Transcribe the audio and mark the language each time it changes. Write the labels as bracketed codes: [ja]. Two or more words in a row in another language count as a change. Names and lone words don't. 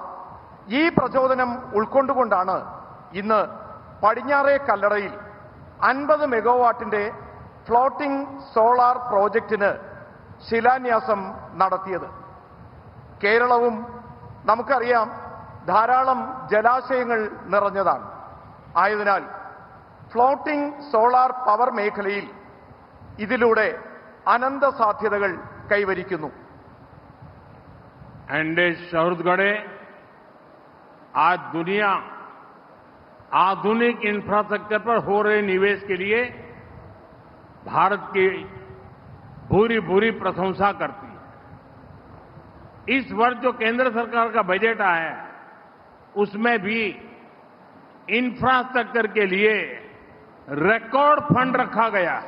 [ml] ഈ പ്രചോദനം ഉൾക്കൊണ്ടുകൊണ്ടാണ് ഇന്ന് പടിഞ്ഞാറേ കല്ലടയിൽ 50 മെഗാവാട്ടിന്റെ ഫ്ലോട്ടിംഗ് സോളാർ പ്രോജക്റ്റിന് ശിലാന്യാസം നടത്തിയത്. കേരളവും നമുക്കറിയാം ധാരാളം ജലാശയങ്ങൾ നിറഞ്ഞതാണ്. ആയതിനാൽ ഫ്ലോട്ടിംഗ് സോളാർ പവർ മേഖലയിൽ ഇതിലൂടെ അനന്ത സാധ്യതകൾ കൈവരിക്കുന്നു. [hi] एंडे शौहरतगढ़े आज दुनिया आधुनिक इंफ्रास्ट्रक्चर पर हो रहे निवेश के लिए भारत की भूरी भूरी प्रशंसा करती है. इस वर्ष जो केंद्र सरकार का बजट आया है उसमें भी इंफ्रास्ट्रक्चर के लिए [en] record fund [hi] रखा गया है.